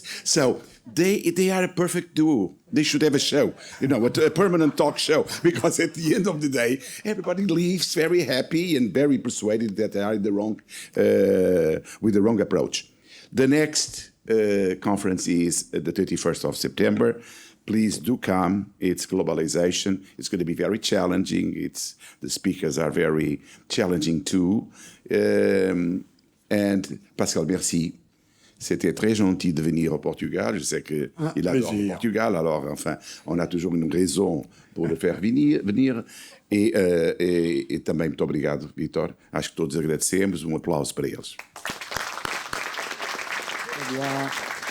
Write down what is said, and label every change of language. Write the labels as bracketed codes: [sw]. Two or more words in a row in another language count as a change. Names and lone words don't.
[en] So they are a perfect duo. They should have a show, a permanent talk show, because at the end of the day, everybody leaves very happy and very persuaded that they are in with the wrong approach. The next conference is the 31st of September. Please do come. It's globalization. It's going to be very challenging. The speakers are very challenging too. And Pascal, merci. [fr] C'était très gentil de venir au Portugal. Je sais qu'il adore le Portugal. Alors, enfin, on a toujours une raison pour le faire venir. [pt] E também muito obrigado, Vítor. Acho que todos agradecemos. Um aplauso para eles. Obrigado.